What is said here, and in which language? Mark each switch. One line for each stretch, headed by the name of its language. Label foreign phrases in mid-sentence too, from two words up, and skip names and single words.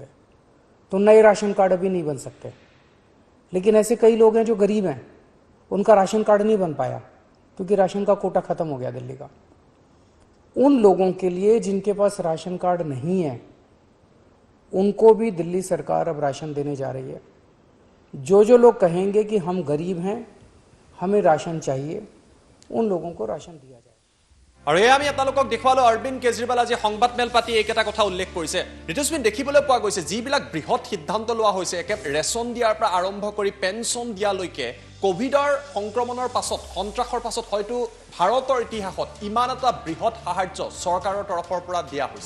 Hindi: तो नए राशन कार्ड अभी नहीं बन सकते। लेकिन ऐसे कई लोग हैं जो गरीब हैं, उनका राशन कार्ड नहीं बन पाया क्योंकि राशन का कोटा खत्म हो गया दिल्ली का। उन लोगों के लिए जिनके पास राशन कार्ड नहीं है, उनको भी दिल्ली सरकार अब राशन देने जा रही है। जो लोग कहेंगे कि हम गरीब हैं, हमें राशन चाहिए, उन लोगों को राशन दिया जाए।
Assamese: আৰু এয়া আমি আপোনালোকক দেখুৱালো অৰবিন্দ কেজৰিৱাল আজি সংবাদ মেল পাতি এইকেইটা কথা উল্লেখ কৰিছে। ঋতুস্মিন, দেখিবলৈ পোৱা গৈছে যিবিলাক বৃহৎ সিদ্ধান্ত লোৱা হৈছে, একেবাৰে ৰেচন দিয়াৰ পৰা আৰম্ভ কৰি পেঞ্চন দিয়ালৈকে, কোভিডৰ সংক্ৰমণৰ পাছত, সন্ত্ৰাসৰ পাছত হয়তো ভাৰতৰ ইতিহাসত ইমান এটা বৃহৎ সাহায্য চৰকাৰৰ তৰফৰ পৰা দিয়া হৈছে।